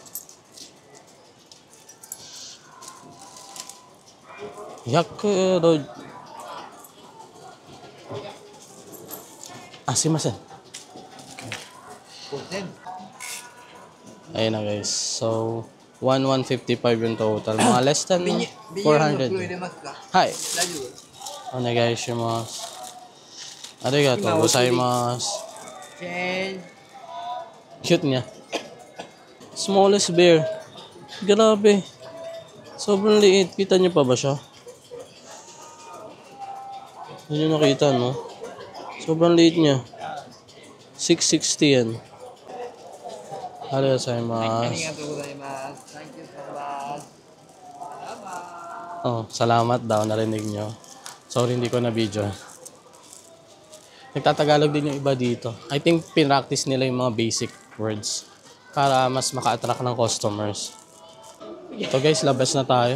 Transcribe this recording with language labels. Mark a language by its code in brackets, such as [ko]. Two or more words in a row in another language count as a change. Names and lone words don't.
[ja] Yakuro. Simasen. [tl] Ayun na guys. So, 1,155 yung total. Mga [en] less than [tl] 400. Hi. [ja] Onegaishimasu. Arigato gozaimasu. [tl] Cute niya. [en] Smallest bear. [tl] Grabe. Sobrang liit. Kita niyo pa ba siya? Hindi niyo nakita, no? Sobrang liit niya. 660 yan. [ja] Arigatou gozaimasu. [en] Thank you so much. [tl] Oh, salamat daw, narinig nyo. Sorry, hindi ko na video. Nagtatagalog din yung iba dito. [en] I think [tl] pinractice nila yung mga [en] basic words [tl] para mas maka-attract ng customers. Ito guys, labas na tayo.